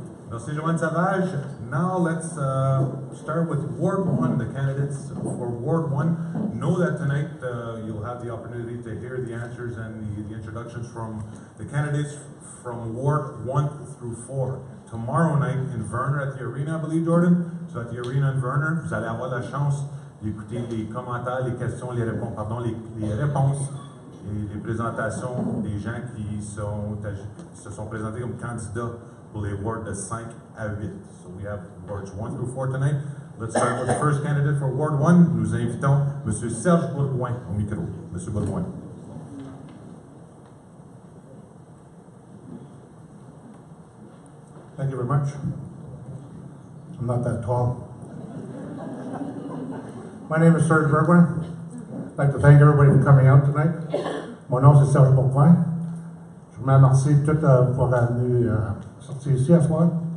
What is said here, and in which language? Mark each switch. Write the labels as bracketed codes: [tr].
[fr] Merci, Joanne Savage. [en] Now let's start with Ward 1, the candidates for Ward 1. Know that tonight you'll have the opportunity to hear the answers and the introductions from the candidates from Ward 1 through 4. Tomorrow night in Verner at the Arena, I believe, Jordan. So at the Arena in Verner, [fr] vous allez avoir la chance d'écouter les commentaires, les questions, les réponses et les présentations des gens qui se sont présentés comme candidats pour les wards de 5 à 8. [en] So we have wards 1 through 4 tonight. Let's start with the first candidate for Ward 1. [fr] Nous invitons M. Serge Bourgoin au micro. M. Bourgoin. [en] Thank you very much. I'm not that tall. My name is Serge Bourgoin. I'd like to thank everybody for coming out tonight. [fr] Mon nom c'est Serge Bourgoin. Je vous remercie tout pour être venu sortir ici à soir.